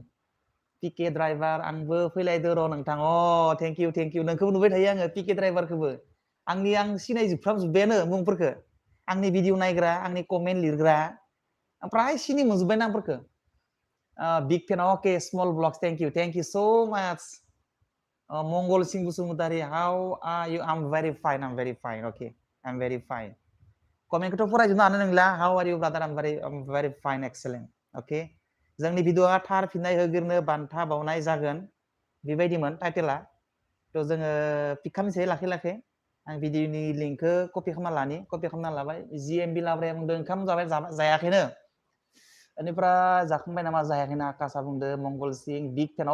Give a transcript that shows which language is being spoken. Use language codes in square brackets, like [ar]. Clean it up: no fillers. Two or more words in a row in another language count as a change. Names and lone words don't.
[brx] पिके ड्राइभार आंबो फैलायदो र' नोंथां [en] thank you [brx] नोंखौबो नुबाय थायो आङो पिके ड्राइभारखौबो आं सिनायजोबफ्रामजोब्बायानो मुंफोरखौ आंनि भिडिअ नायग्रा आंनि कमेन्ट लिरग्रा प्राय सिनि मोनजोब्बाय नामफोरखौ [en] big fan okay small vlogs thank you so much [brx] मंगल [en] Singh Basumatary how are you I am very fine okay I am very fine अके आइ एम भेरि फाइन [brx] कमेन्टखौथ' फरायजोबनो हानाय नंला [en] how are you brother I am very fine excellent okay [brx] जोंनि भिडिअ'आ थार फिननाय होगिरनो बान्था बावनाय जागोन बेबायदिमोन टाइटेला थ' जोङो पिक खालामनोसै लाखै आं भिडिअ'नि लिंकखौ कपि खालामना लाबाय जिएमबि लाब्राया बुंदों ओंखाम जायाखैनो बेनिफ्राय जाखांबाय नामा जायाखैना आकाशा बुंदो मंगल सिं [en] big fan